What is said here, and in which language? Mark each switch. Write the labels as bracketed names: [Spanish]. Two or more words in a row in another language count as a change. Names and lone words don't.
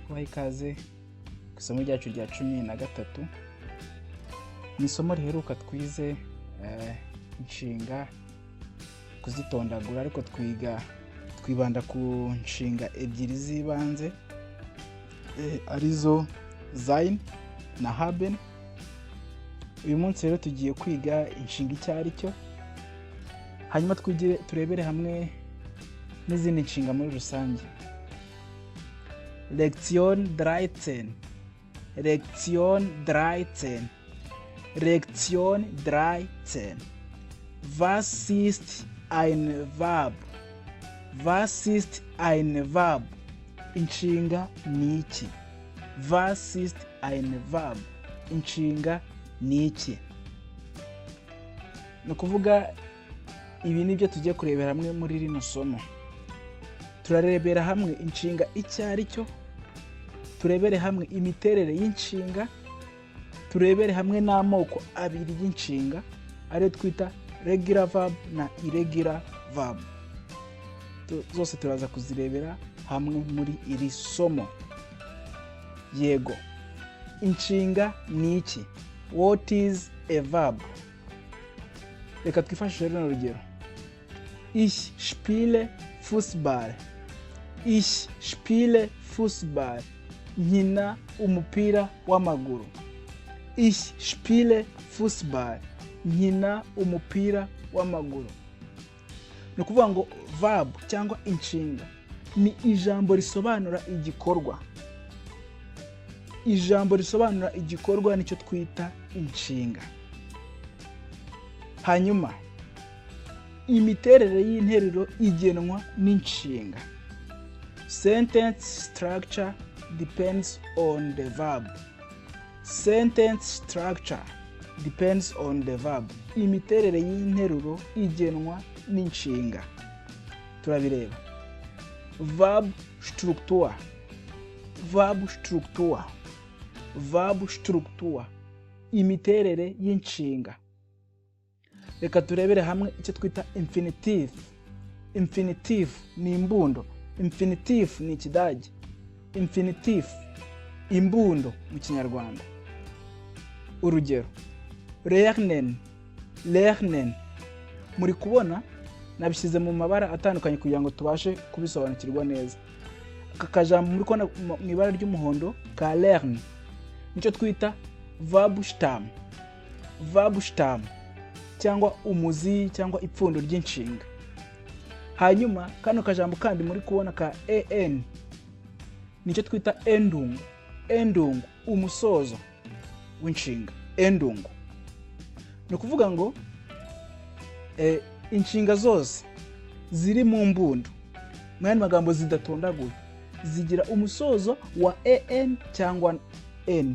[Kinyarwanda] ikaze ku isomo ryacu rya 13. Ni isomo riheruka twize inshinga kuzitondagura, ariko twibanda ku nshinga ebyiri z'ibanze arizo sein na haben. Uyu munsi rero tugiye kwiga inshinga icyo ari cyo, hanyuma turebere hamwe n'izindi nshinga muri rusange. [German] Lektion 13. Lektion 13. Lektion 13. Was ist ein Verb? Was ist ein Verb? [Kinyarwanda] Inshinga ni iki? [German] Was ist ein Verb? [Kinyarwanda] Inshinga ni iki? Ni ukuvuga ibi nibyo tugiye kurebera hamwe muri rino somo. Turarebera hamwe inshinga icyo ari cyo, turebere hamwe imiterere y'inshinga, turebere hamwe n'amoko abiri y'inshinga ariyo twita [English] regular verb [Kinyarwanda] na [English] irregular verb. [Kinyarwanda] Zose turaza kuzirebera hamwe muri iri somo. Yego, inshinga ni iki? [English] What is a verb? [Kinyarwanda] Reka twifashishe rino rugero. [German] Ich spiele Fußball. Ich spiele Fußball. [Kinyarwanda] Nkina umupira w'amaguru. [German] Ich spiele Fußball. [Kinyarwanda] Nkina umupira w'amaguru. Ni ukuvuga ngo verb cyangwa inshinga ni ijambo risobanura igikorwa. Ijambo risobanura igikorwa nicyo twita inshinga. Hanyuma imiterere y'interuro igenwa n'inshinga. [English] Sentence structure depends on the verb. Sentence structure depends on the verb. [Kinyarwanda] Imiterere y'interuro igenwa n'inshinga. Turabireba. [English] Verb structure. Verb structure. Verb structure. [Kinyarwanda] Imiterere y'inshinga. Reka turebere hamwe icyo twita infinitive. Infinitive ni imbundo. Infinitive ni Kidage. Infinitive imbundo mu Kinyarwanda. Urugero: lernen. Lernen. Muri kubona nabishyize mu mabara atandukanye kugira ngo tubashe kubisobanukirwa neza. Aka kajambo muri kubona mu ibara ry'umuhondo ka lern nicyo twita [English] verb stem. Verb stem [Kinyarwanda] cyangwa umuzi cyangwa ipfundo ry'inshinga. Hanyuma kano kajambo kandi muri kubona ka en nicyo twita endung. Endung umusozo w'inshinga. Endung ni ukuvuga ngo inshinga zose ziri mu mbundo, mu yandi magambo zidatondaguye, zigira umusozo wa en cyangwa n.